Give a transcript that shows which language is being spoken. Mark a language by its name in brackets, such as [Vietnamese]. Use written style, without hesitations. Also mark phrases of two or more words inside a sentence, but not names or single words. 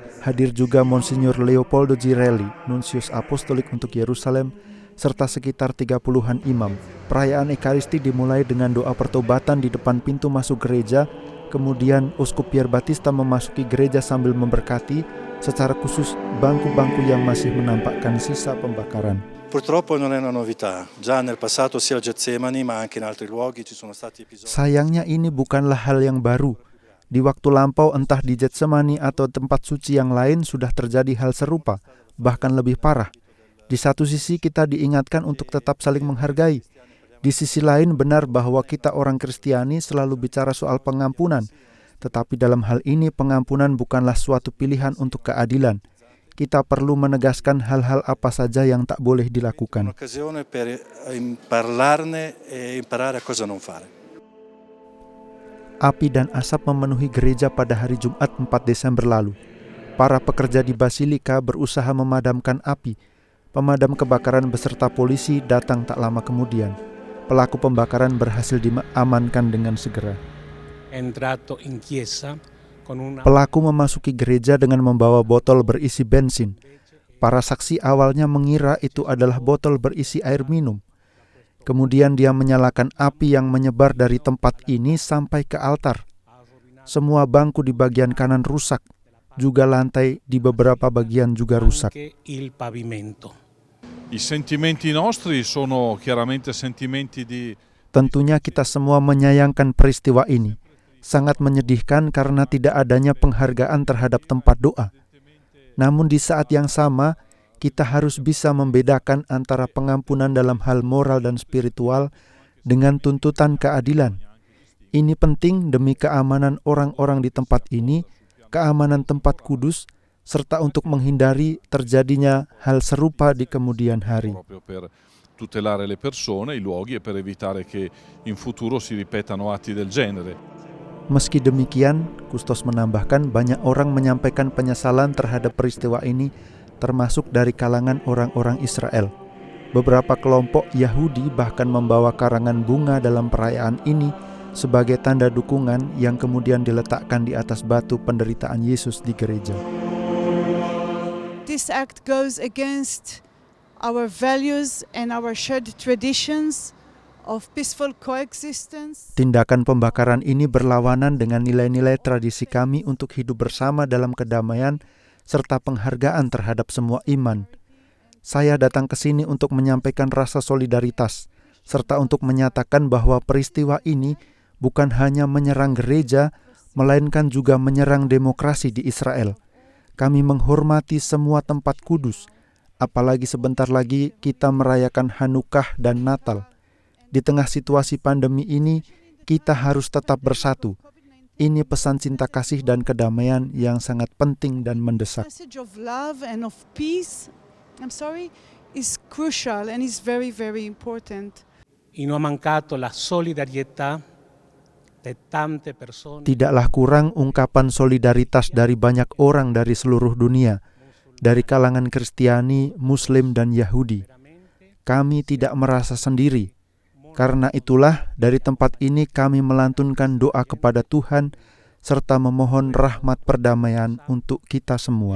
[Indonesian] Hadir juga Monsignor Leopoldo Girelli, Nunsius Apostolik untuk Yerusalem, serta sekitar 30-an imam. Perayaan Ekaristi dimulai dengan doa pertobatan di depan pintu masuk gereja. Kemudian Uskup Pier Battista memasuki gereja sambil memberkati, secara khusus bangku-bangku yang masih menampakkan sisa pembakaran. [Italian] Purtroppo non è una novità. Già nel passato sia a Getsemani ma anche in altri luoghi ci sono stati episodi. [Indonesian] Sayangnya ini bukanlah hal yang baru. Di waktu lampau entah di Getsemani atau tempat suci yang lain sudah terjadi hal serupa, bahkan lebih parah. Di satu sisi kita diingatkan untuk tetap saling menghargai. Di sisi lain benar bahwa kita orang Kristiani selalu bicara soal pengampunan. Tetapi dalam hal ini pengampunan bukanlah suatu pilihan untuk keadilan. Kita perlu menegaskan hal-hal apa saja yang tak boleh dilakukan. [Italian] Un'occasione per parlarne e imparare a cosa non fare. [Indonesian] Api dan asap memenuhi gereja pada hari Jumat 4 Desember lalu. Para pekerja di Basilika berusaha memadamkan api. Pemadam kebakaran beserta polisi datang tak lama kemudian. Pelaku pembakaran berhasil diamankan dengan segera. Pelaku memasuki gereja dengan membawa botol berisi bensin. Para saksi awalnya mengira itu adalah botol berisi air minum. Kemudian dia menyalakan api yang menyebar dari tempat ini sampai ke altar. Semua bangku di bagian kanan rusak, juga lantai di beberapa bagian juga rusak. [Italian] I sentimenti nostri sono chiaramente sentimenti di. [Indonesian] Tentunya kita semua menyayangkan peristiwa ini. Sangat menyedihkan karena tidak adanya penghargaan terhadap tempat doa. Namun di saat yang sama, kita harus bisa membedakan antara pengampunan dalam hal moral dan spiritual dengan tuntutan keadilan. Ini penting demi keamanan orang-orang di tempat ini, keamanan tempat kudus, serta untuk menghindari terjadinya hal serupa di kemudian hari. [Italian] Per tutelare le persone, i luoghi e per evitare che in futuro si ripetano atti del genere. [Indonesian] Meski demikian, Kustos menambahkan banyak orang menyampaikan penyesalan terhadap peristiwa ini, termasuk dari kalangan orang-orang Israel. Beberapa kelompok Yahudi bahkan membawa karangan bunga dalam perayaan ini sebagai tanda dukungan yang kemudian diletakkan di atas batu penderitaan Yesus di gereja. [English] This act goes against our values and our shared traditions of peaceful coexistence. [Indonesian] Tindakan pembakaran ini berlawanan dengan nilai-nilai tradisi kami untuk hidup bersama dalam kedamaian serta penghargaan terhadap semua iman. Saya datang ke sini untuk menyampaikan rasa solidaritas serta untuk menyatakan bahwa peristiwa ini bukan hanya menyerang gereja, melainkan juga menyerang demokrasi di Israel. Kami menghormati semua tempat kudus, apalagi sebentar lagi kita merayakan Hanukkah dan Natal. Di tengah situasi pandemi ini, kita harus tetap bersatu. Ini pesan cinta kasih dan kedamaian yang sangat penting dan mendesak. [English] The message of love and of peace, is crucial and is very, very important. [Indonesian] Tidaklah kurang ungkapan solidaritas dari banyak orang dari seluruh dunia, dari kalangan Kristiani, Muslim, dan Yahudi. Kami tidak merasa sendiri. Karena itulah, dari tempat ini kami melantunkan doa kepada Tuhan, serta memohon rahmat perdamaian untuk kita semua.